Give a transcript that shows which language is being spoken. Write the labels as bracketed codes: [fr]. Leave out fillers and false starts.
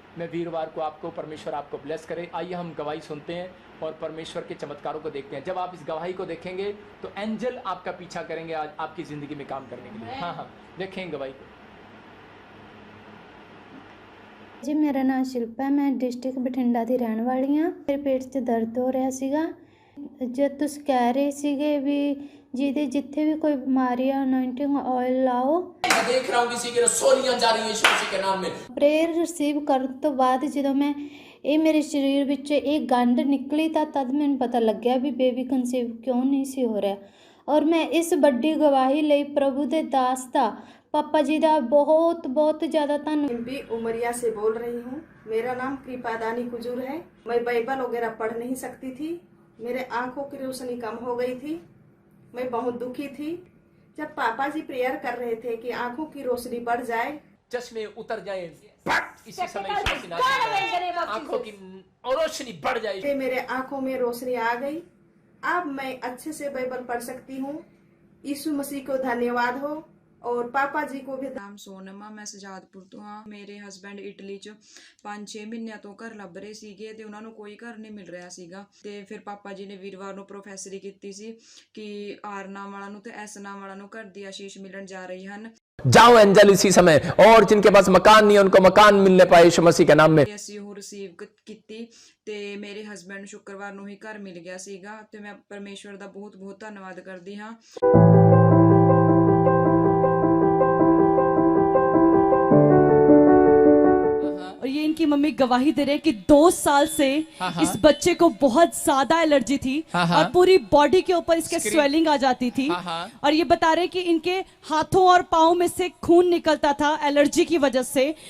[hi] मैं वीरवार को आपको, परमेश्वर आपको ब्लेस करे। आइए हम गवाही सुनते हैं और परमेश्वर के चमत्कारों को देखते हैं। जब आप इस गवाही को देखेंगे तो एंजल आपका पीछा करेंगे आज आपकी ज़िंदगी में काम करने के लिए। हाँ, देखें गवाही को। जी, मेरा नाम शिल्पा है, मैं डिस्ट्रिक्ट बठिंडा [pa] ਦੀ ਰਹਿਣ ਵਾਲੀ ਹਾਂ। ਮੇਰੇ ਪੇਟ 'ਚ ਦਰਦ ਹੋ ਰਿਹਾ ਸੀਗਾ। जब ਤੁਸੀਂ ਕਹਿ ਰਹੇ ਸੀਗੇ ਵੀ ਜਿਹਦੇ ਜਿੱਥੇ ਵੀ ਕੋਈ ਬਿਮਾਰੀ ਆ ਅਨੋਇੰਟਿੰਗ ਆਇਲ ਲਾਓ। [hi] मैं देख रहा हूँ किसी की रसोलियां जा रही हैं यीशु मसीह के नाम में। [pa] ਪ੍ਰੇਅਰ ਰਿਸੀਵ ਕਰਨ ਤੋਂ ਬਾਅਦ ਜਦੋਂ ਮੈਂ ਇਹ ਮੇਰੇ ਸਰੀਰ ਵਿੱਚ ਇਹ ਗੰਢ ਨਿਕਲੀ ਤਾਂ ਤਦ ਮੈਨੂੰ ਪਤਾ ਲੱਗਿਆ ਵੀ ਬੇਬੀ ਕਨਸੀਵ ਕਿਉਂ ਨਹੀਂ ਸੀ ਹੋ ਰਿਹਾ। ਔਰ ਮੈਂ ਇਸ ਵੱਡੀ ਗਵਾਹੀ ਲਈ ਪ੍ਰਭੂ ਦੇ ਦਾਸ ਦਾ, [hi] पापा जी का बहुत बहुत ज़्यादा धन्यवाद। भी उमरिया से बोल रही हूँ। मेरा नाम कृपादानी कुजूर है। मैं बाइबल वगैरह पढ़ नहीं सकती थी। मेरे आंखों की रोशनी कम हो गई थी। मैं बहुत दुखी थी। जब पापा जी प्रेयर कर रहे थे कि आंखों की रोशनी बढ़ जाए, चश्मे उतर जाए, इसी समय आंखों की रोशनी बढ़ जाए, मेरे आंखों में रोशनी आ गई। अब मैं अच्छे से बाइबल पढ़ सकती हूँ। यीशु मसीह को धन्यवाद हो। और पापा जी को भी। [pa] ਨਾਮ ਸੋਨਮ ਆ, ਮੈਂ ਸਜਾਦਪੁਰ ਤੋਂ ਹਾਂ। ਮੇਰੇ ਹਸਬੈਂਡ ਇਟਲੀ 'ਚ 5-6 ਮਹੀਨਿਆਂ ਤੋਂ ਘਰ ਲੱਭ ਰਹੇ ਸੀਗੇ ਤੇ ਉਹਨਾਂ ਨੂੰ ਕੋਈ ਘਰ ਨਹੀਂ ਮਿਲ ਰਿਹਾ ਸੀਗਾ। ਤੇ ਫਿਰ ਪਾਪਾ ਜੀ ਨੇ ਵੀਰਵਾਰ ਨੂੰ ਪ੍ਰੋਫੈਸਰੀ ਕੀਤੀ ਸੀ ਕਿ ਆਰ ਨਾਮ ਵਾਲਾ ਨੂੰ ਤੇ ਐਸ ਨਾਮ ਵਾਲਾ ਨੂੰ ਘਰ ਦੀ ਆਸ਼ੀਸ਼ ਮਿਲਣ ਜਾ ਰਹੀ ਹਨ। [hi] जाओ एंजल इसी समय, और जिनके पास मकान नहीं है उनको मकान मिलने पाए यीशु मसीह के नाम में। [pa] ਅਸੀਂ ਉਹ ਰਿਸੀਵ ਕੀਤੀ ਤੇ ਮੇਰੇ ਹਸਬੈਂਡ ਨੂੰ ਸ਼ੁੱਕਰਵਾਰ ਨੂੰ ਹੀ ਘਰ ਮਿਲ ਗਿਆ ਸੀਗਾ ਤੇ ਮੈਂ ਪਰਮੇਸ਼ਵਰ ਦਾ ਬਹੁਤ ਬਹੁਤ ਧੰਨਵਾਦ ਕਰਦੀ ਹਾਂ। [hi] और ये इनकी मम्मी गवाही दे रहे हैं कि 2 साल से इस बच्चे को बहुत ज्यादा एलर्जी थी और पूरी बॉडी के ऊपर इसके स्वेलिंग आ जाती थी। और ये बता रहे कि इनके हाथों और पाँव में से खून निकलता था एलर्जी की वजह से।